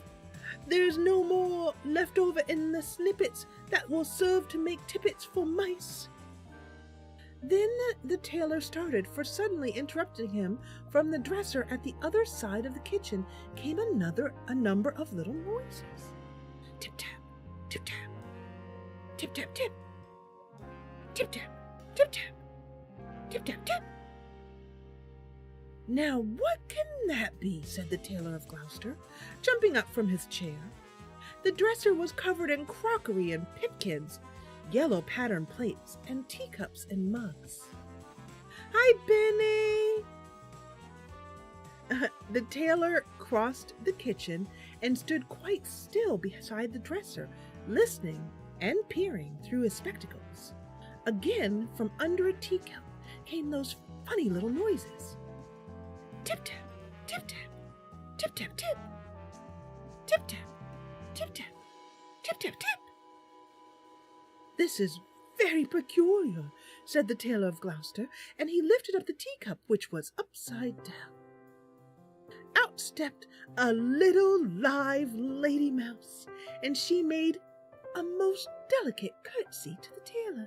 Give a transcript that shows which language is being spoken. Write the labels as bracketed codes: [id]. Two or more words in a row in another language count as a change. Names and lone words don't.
[en] There is no more left over in the snippets that will serve to make tippets for mice. Then the tailor started, for suddenly interrupting him from the dresser at the other side of the kitchen came a number of little noises. Tip-tap, tip-tap, tip-tap-tip, tip-tap, tip-tap, tip-tap-tip. Now what can that be? Said the Tailor of Gloucester, jumping up from his chair. The dresser was covered in crockery and pipkins, yellow patterned plates, and teacups and mugs. Hi, Benny! The tailor crossed the kitchen and stood quite still beside the dresser, listening and peering through his spectacles. Again, from under a teacup came those funny little noises. Tip-tap, tip-tap, tip-tap-tip, tip-tap, tip-tap, tip-tap-tip. This is very peculiar, said the Tailor of Gloucester, and he lifted up the teacup, which was upside down. Out out stepped a little live lady mouse, and she made a most delicate curtsy to the tailor.